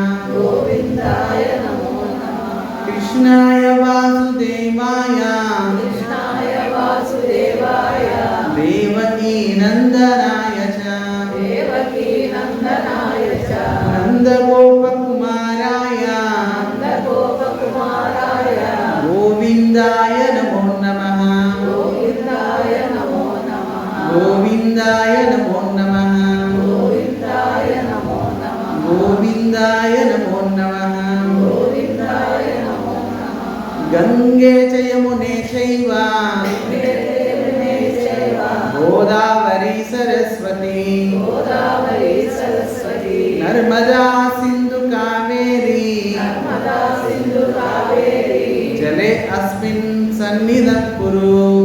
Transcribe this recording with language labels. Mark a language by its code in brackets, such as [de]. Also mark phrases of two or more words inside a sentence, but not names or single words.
[sa] కృష్ణాయ వాసుదేవాయ దేవకీ నందనాయ చ నందగోపకుమారాయ గోవిందాయ నమో నమః. గోవిందాయ నమో నమః. గోవిందాయ నమో నమః. గంగే చ యమునే చైవ గోదావరి సరస్వతి నర్మదా సింధు కావేరి జలే అస్మిన్ సన్నిధం కురు.